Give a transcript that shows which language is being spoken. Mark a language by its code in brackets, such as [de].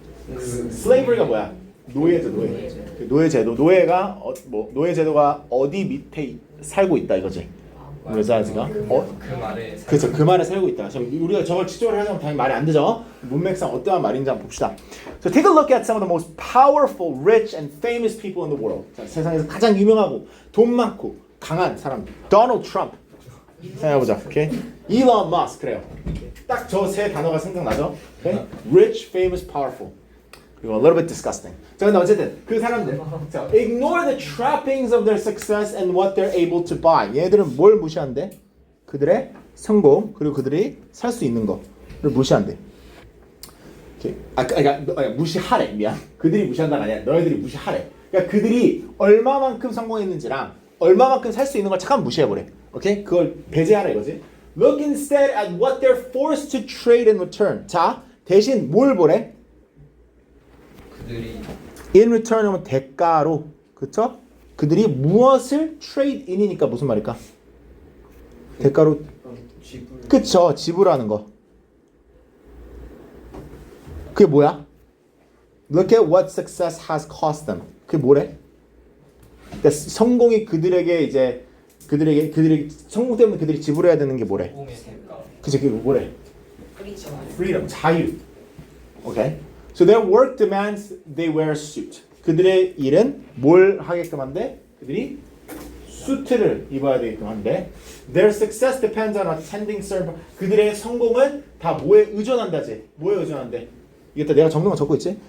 [ko] slavery가 뭐야? 노예죠, 노예. 그 노예제도, 노예가 노예제도가 어디 밑에 살고 있다 이거지. reside가 그 말에 그렇죠. 그 말에 살고 있다. 우리가 저걸 직접으로 하자면 당연히 말이 안 되죠. 문맥상 어떠한 말인지 한번 봅시다. [en] So take a look at some of the most powerful, rich, and famous people in the world. [ko] 자, 세상에서 가장 유명하고 돈 많고 강한 사람. Donald Trump. 생각해보자. 오케이. Elon Musk. 그래요. 딱 저 세 단어가 생각나죠? [en] 오케이? Rich, famous, powerful. 그리고 a little bit disgusting. [ko] 자, 근데 어쨌든 그 사람들. [en] 자, ignore the trappings of their success and what they're able to buy. [ko] 얘들은 뭘 무시한대? 그들의 성공 그리고 그들이 살 수 있는 거를 무시한대. 그러니까 무시하래. 미안. 그들이 무시한다가 아니라 너희들이 무시하래. 그러니까 그들이 얼마만큼 성공했는지랑 얼마만큼 살 수 있는 걸 잠깐 무시해버려. 오케이? 그걸 배제하라 이거지. [en] Look instead at what they're forced to trade in return. [ko] 자, 대신 뭘 보래? 그들이 In return 하면 대가로. 그쵸? 그들이 무엇을 trade in이니까 무슨 말일까? 대가로. 지불. 그쵸? 지불하는 거. 그게 뭐야? [en] Look at what success has cost them. [ko] 그게 뭐래? 그러니까 성공이 그들에게 그들에게 성공 때문에 그들이 지불해야 되는 게 뭐래? 공의 대가 그치, 그게 뭐래? Freedom, 자유. Okay? [en] So their work demands they wear a suit. [ko] 그들의 일은 뭘 하게끔 한데? 그들이 수트를 입어야 되게끔 한데 [en] Their success depends on attending certain [ko] 그들의 성공은 다 뭐에 의존한다지? 뭐에 의존한대? 이게 다 내가 적는 거 적고 있지?